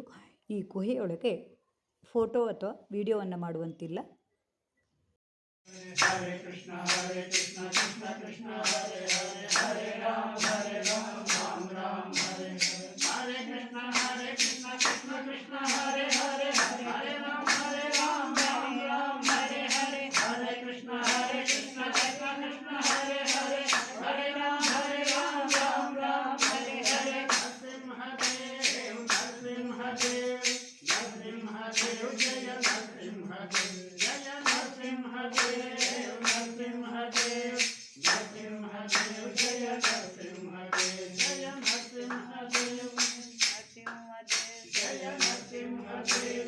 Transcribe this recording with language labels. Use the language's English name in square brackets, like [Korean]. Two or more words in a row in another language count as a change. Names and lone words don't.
[Kannada] ಈ ಗುಹೆಯೊಳಗೆ ಫೋಟೋ ಅಥವಾ ವಿಡಿಯೋವನ್ನು ಮಾಡುವಂತಿಲ್ಲ. [Sanskrit] ಹರೇ ಕೃಷ್ಣ ಹರೇ ಕೃಷ್ಣ ಕೃಷ್ಣ ಕೃಷ್ಣ ಹರೇ ಹರೇ ಹರೇ ರಾಮ ರಾಮ ರಾಮ ಹರೇ ಹರೇ ಹರೇ ಕೃಷ್ಣ ಹರೇ ಕೃಷ್ಣ ಕೃಷ್ಣ ಕೃಷ್ಣ ಹರೇ ಹರೇ ಹರೇ ರಾಮ ರಾಮ ರಾಮ ಹರೇ ಹರೇ ಹರೇ ಕೃಷ್ಣ ಹರೇ ಕೃಷ್ಣ ಕೃಷ್ಣ ಕೃಷ್ಣ ಹರೇ ಹರೇ ಹರೇ ರಾಮ ರಾಮ ರಾಮ ಹರೇ ಹರೇ ನರಸಿಂಹದೇವ ನರಸಿಂಹದೇವ ನರಸಿಂಹದೇವ ಜಯ ನರಸಿಂಹದೇವ ಜಯ ನರಸಿಂಹದೇವ ನರಸಿಂಹದೇವ ನರಸಿಂಹದೇವ ಜಯ ನರಸಿಂಹದೇವ ಜಯ ನರಸಿಂಹದೇವ ನರಸಿಂಹದೇವ ಜಯ ನರಸಿಂಹದೇವ